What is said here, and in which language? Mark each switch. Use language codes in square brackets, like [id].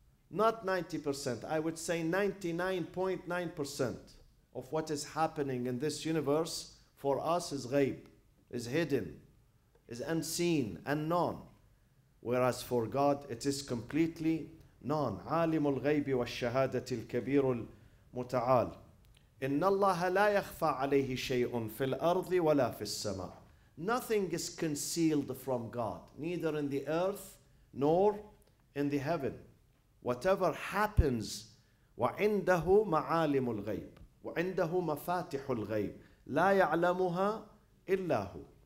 [en] Not 90%, I would say 99.9% of what is happening in this universe for us is ghaib, is hidden, is unseen, unknown. Whereas for God, it is completely known. [ar] عالم الغيب والشهادة الكبير المتعال. إن الله لا يخفى عليه شيء في الأرض ولا في السماء. [en] Nothing is concealed from God, neither in the earth nor in the heaven. Whatever happens [ar] وعنده معالم الغيب وعنده مفاتح الغيب لا يعلمها إلا هو.